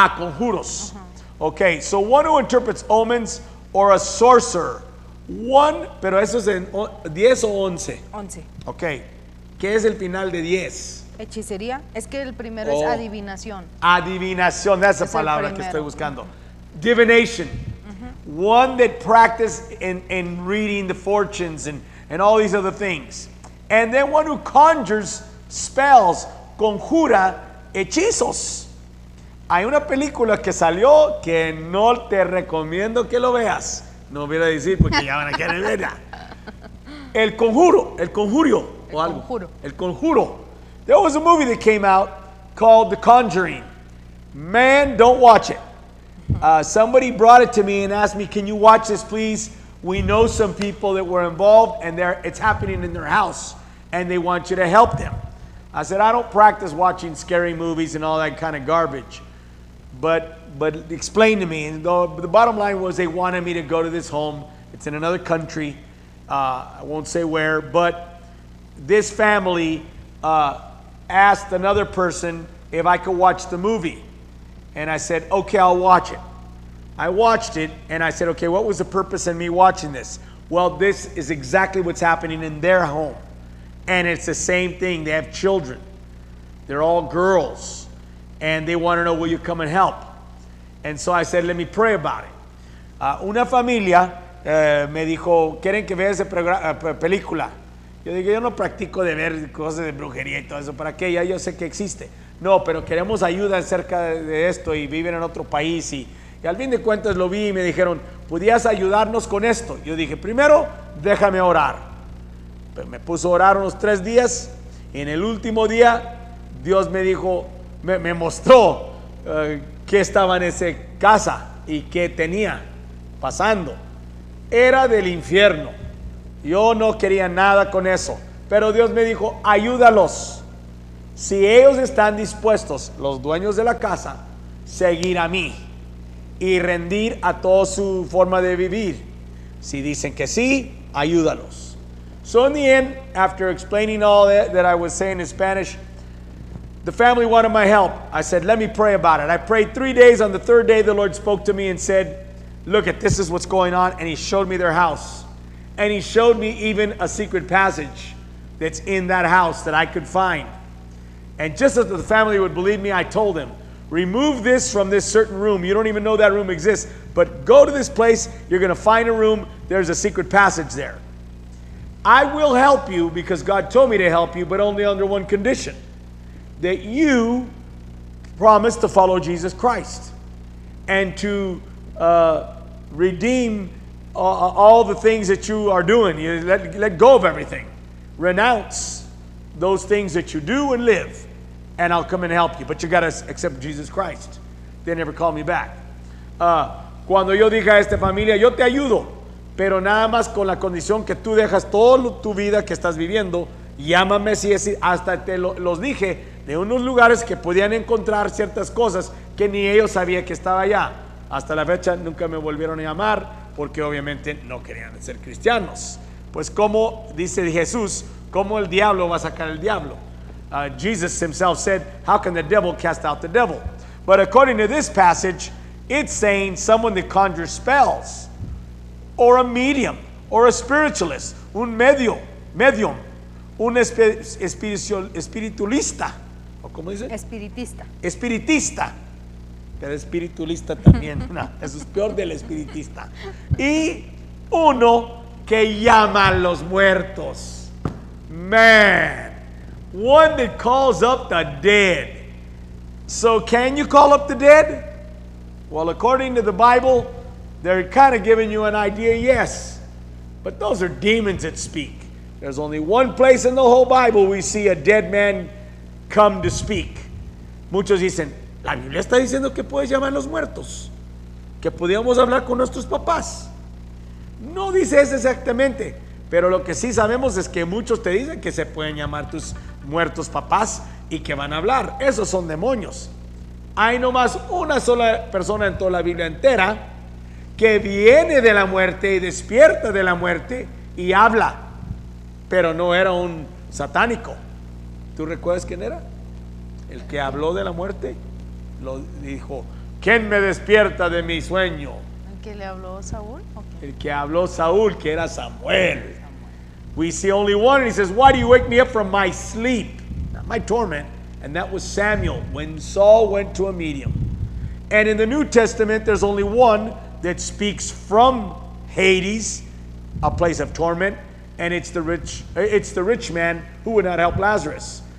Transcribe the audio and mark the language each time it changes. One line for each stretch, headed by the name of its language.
English: Conjuros. Okay, so one who interprets omens or a sorcerer.
Spanish: One, pero eso es en 10 o 11. 11. Okay, ¿qué es el final de 10? Hechicería. Es que el primero es adivinación. Adivinación, esa es la palabra que estoy buscando.
English: Divination. One that practiced in reading the fortunes and all these other things. And then one who conjures spells,
Spanish: conjura hechizos. Hay una película que salió que no te recomiendo que lo veas. No voy a decir porque ya van a querer verla. El conjuro. El conjuro.
English: There was a movie that came out called The Conjuring. Man, don't watch it. Somebody brought it to me and asked me, can you watch this please? We know some people that were involved and it's happening in their house and they want you to help them. I said, I don't practice watching scary movies and all that kind of garbage. But explain to me. And the bottom line was they wanted me to go to this home. It's in another country. I won't say where. But this family asked another person if I could watch the movie. And I said, okay, I'll watch it. I watched it and I said, okay, what was the purpose in me watching this? Well, this is exactly what's happening in their home. And it's the same thing. They have children. They're all girls. And they want to know, will you come and help? And so I said, let me pray about it.
Spanish: Una familia me dijo, ¿quieren que vea esa película? Yo digo, yo no practico de ver cosas de brujería y todo eso. ¿Para qué? Ya yo sé que existe. No, pero queremos ayuda acerca de esto y viven en otro país. Y al fin de cuentas lo vi y me dijeron, ¿podías ayudarnos con esto? Yo dije, primero, déjame orar. Pero me puso a orar unos 3 días. Y en el último día, Dios me dijo, me mostró qué estaba en esa casa y qué tenía pasando. Era del infierno. Yo no quería nada con eso. Pero Dios me dijo, ayúdalos. Si ellos están dispuestos, los dueños de la casa, seguir a mí y rendir a toda su forma de vivir. Si dicen que sí, ayúdalos.
English: So in the end, after explaining all that I was saying in Spanish, the family wanted my help. I said, let me pray about it. I prayed 3 days. On the third day, the Lord spoke to me and said, look at this is what's going on. And he showed me their house. And he showed me even a secret passage that's in that house that I could find. And just as the family would believe me, I told them, remove this from this certain room. You don't even know that room exists. But go to this place. You're going to find a room. There's a secret passage there. I will help you because God told me to help you, but only under one condition. That you promise to follow Jesus Christ and to redeem all the things that you are doing. You let go of everything. Renounce those things that you do and live, and I'll come and help you. But you got to accept Jesus Christ. They never called me back.
Spanish: Cuando yo dije a esta familia, yo te ayudo, pero nada más con la condición que tú dejas toda tu vida que estás viviendo, llámame si es, hasta te los dije de unos lugares que podían encontrar ciertas cosas que ni ellos sabían que estaba allá. Hasta la fecha nunca me volvieron a llamar porque obviamente no querían ser cristianos. Pues como dice Jesús, ¿cómo el diablo va a sacar el diablo?
English: Jesus himself said, how can the devil cast out the devil? But according to this passage, it's saying someone that conjures spells, or a medium, or a spiritualist,
Spanish: un medium, un espiritualista, ¿o cómo dice? Espiritista. Pero espiritualista también, no, eso es peor del espiritista. Y uno que llama a los muertos.
English: Man, one that calls up the dead. So can you call up the dead? Well, according to the Bible, they're kind of giving you an idea, yes. But those are demons that speak. There's only one place in the whole Bible we see a dead man come to speak.
Spanish: Muchos dicen, la Biblia está diciendo que puedes llamar a los muertos, que podíamos hablar con nuestros papás. No dice eso exactamente, pero lo que sí sabemos es que muchos te dicen que se pueden llamar tus muertos papás y que van a hablar. Esos son demonios. Hay nomás una sola persona en toda la Biblia entera que viene de la muerte y despierta de la muerte y habla, pero no era un satánico. ¿Tú recuerdas quién era? El que habló de la muerte. Lo dijo, ¿quién me despierta de mi sueño? ¿El que le habló Saúl? Okay. El que habló Saúl, que era Samuel.
English: We see only one, and he says, why do you wake me up from my sleep? Not my torment. And that was Samuel, when Saul went to a medium. And in the New Testament, there's only one that speaks from Hades, a place of torment, and it's the rich man who would not help Lazarus.